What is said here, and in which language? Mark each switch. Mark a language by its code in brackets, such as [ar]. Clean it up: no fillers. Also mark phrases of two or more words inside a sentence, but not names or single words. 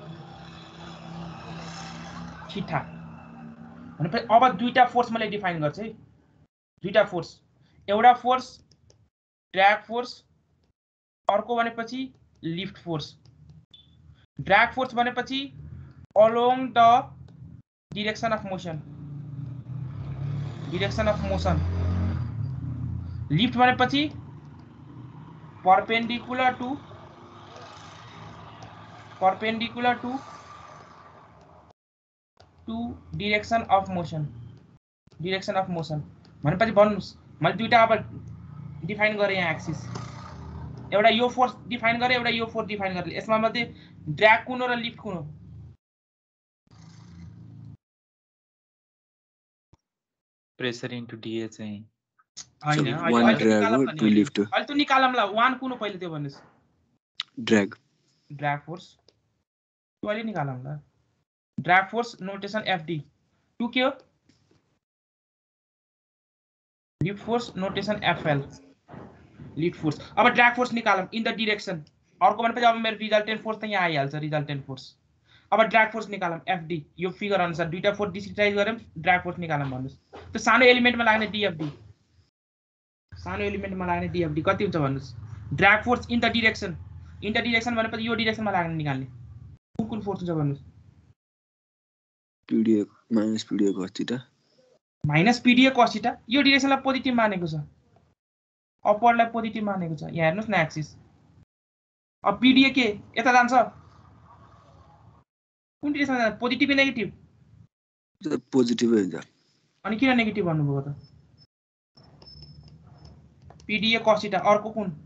[ne] थीटा भनेपछि अब दुईटा फोर्स मैले डिफाइन गर्छु है दुईटा फोर्स एउटा [en] force drag force [ne] अर्को भनेपछि [en] lift force drag force [ne] भनेपछि [en] along the direction of motion lift [ne] भनेपछि [en] perpendicular to direction of motion [ne] भनेपछि भन्नुस् मैले दुईटा अब डिफाइन गरे यहाँ एक्सिस एउटा यो फोर्स डिफाइन गरे एउटा यो फोर्स डिफाइन गरे यसमा मध्ये ड्रैग कुन हो र लिफ्ट कुन हो [en] pressure into dA [ne] चाहिँ हैन [en] one drag हो two lift हो [ne] अहिले त निकालमला वान कुन हो पहिले त्यो भन्नुस् [en] drag [ne] फोर्स त्यो अहिले निकालमला [en] drag force notation FD [ne] टु के हो [en] lift force notation FL lift force [ne] अब [en] drag force [ne] निकालम [en] in the direction [ne] अर्को भनेपछि अब मेरो [en] resultant force [ne] त यहाँ आइहाल्छ [en] resultant force [ne] अब [en] drag force [ne] निकालम एफडी यो फिगर अनुसार दुईटा [en] force discretize [ne] गरौँ [en] drag force [ne] निकालम भन्नुस् त्यो सानो एलिमेन्टमा लाग्ने डीएफडी कति हुन्छ भन्नुस् [en] drag force in the direction [ne] भनेपछि यो डाइरेक्सनमा लाग्ने निकाल्ने कुन फोर्स हुन्छ भन्नुस् [en] PDA minus PDA cos theta minus PdA cos theta [ne] यो डाइरेक्सनलाई पोजिटिभ मानेको छ अपवर्डलाई पोजिटिभ मानेको छ यहाँ हेर्नुस् न एक्सिस अब पीडीए के यता जान्छ कुन डाइरेक्सन जान्छ पोजिटिभ कि नेगेटिभ पोजिटिभ हुन्छ अनि किन नेगेटिभ भन्नुभयो त [en] PdA cos theta [ne] अर्को कुन